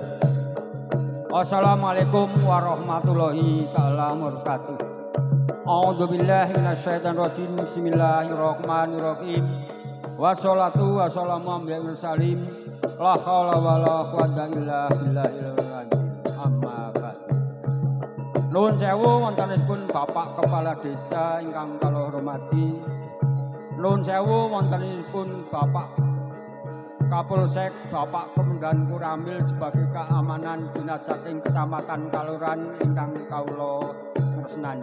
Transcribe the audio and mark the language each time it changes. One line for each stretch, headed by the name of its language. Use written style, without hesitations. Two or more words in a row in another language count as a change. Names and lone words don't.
Arabic: السلام عليكم ورحمة الله تعالى وبركاته. أعوذ بالله من الشيطان الرجيم. بسم الله الرحمن الرحيم. والصلاة والسلام على المرسلين. لا حول ولا قوة إلا بالله العظيم. أما بعد.
Javanese: Nuwun sewu wontenipun Bapak Kepala Desa ingkang kula hormati. Nuwun sewu wontenipun Bapak Kapolsek, Bapak Komandan Kuramil
Indonesian: sebagai keamanan dinas
Javanese: saking Kecamatan Kaluran ingkang kawula tresnani.